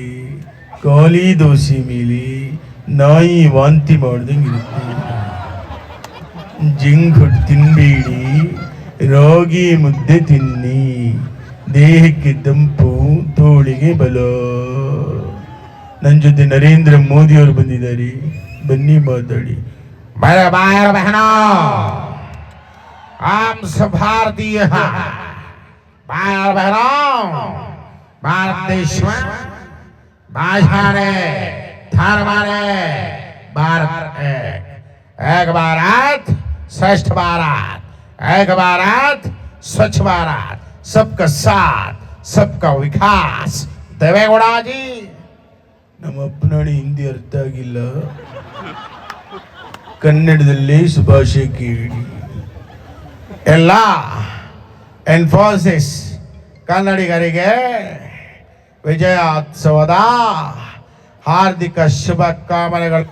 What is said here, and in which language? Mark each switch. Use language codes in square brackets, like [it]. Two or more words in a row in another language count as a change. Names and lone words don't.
[kn] ಖಾಲಿ ದೋಸೆ ಮೇಲೆ ನಾಯಿ ವಾಂತಿ ಮಾಡ್ದಂಗಿರುತ್ತೆ. [en] junk food [kn] ತಿನ್ಬೇಡಿ, ರಾಗಿ ಮುದ್ದೆ ತಿನ್ನಿ. ದೇಹಕ್ಕೆ ತಂಪು, ತೋಳಿಗೆ ಬಲ. ನನ್ನ ಜೊತೆ ನರೇಂದ್ರ ಮೋದಿ ಅವರು ಬಂದಿದ್ದಾರೆ, ಬನ್ನಿ ಮಾತಾಡಿ. [hi] भारतीय भारत देश में भाषा ने धर्म ने भारत एक भारत श्रेष्ठ भारत, एक भारत स्वच्छ भारत, सबका साथ सबका विकास. देवेगौड़ा जी, [kn] ನಮ್ಮ ಅಪ್ಪನಾಡಿ ಹಿಂದಿ ಅರ್ಥ ಆಗಿಲ್ಲ, ಕನ್ನಡದಲ್ಲಿ ಶುಭಾಶಯ ಕೇಳಿ. ಎಲ್ಲ ಇನ್ಫೋಸಿಸ್ ಕನ್ನಡಿಗರಿಗೆ ವಿಜಯೋತ್ಸವದ ಹಾರ್ದಿಕ ಶುಭಕಾಮನೆಗಳು.